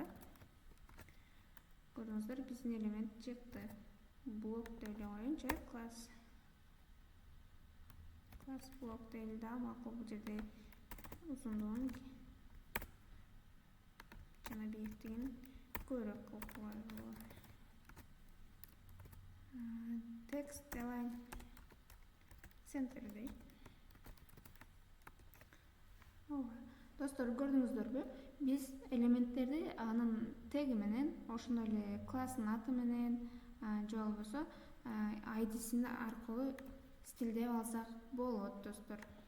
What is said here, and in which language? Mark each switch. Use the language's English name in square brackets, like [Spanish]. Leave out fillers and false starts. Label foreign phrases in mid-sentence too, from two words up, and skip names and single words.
[Kyrgyz] Көрдүңүздөр, биздин элемент чыкты. Блок деп эле коеюнчу, класс блок деп дагы макул. Бул жерде узундугун жана бийиктигин көбүрөөк кылып коелу. [English] Text align center дейт. [Kyrgyz] Достор, көрдүңүздөрбү? Биз элементтерди анын теги менен, ошондой эле класстын аты менен, же болбосо айдисин аркылуу стилдеп алсак болот, достор.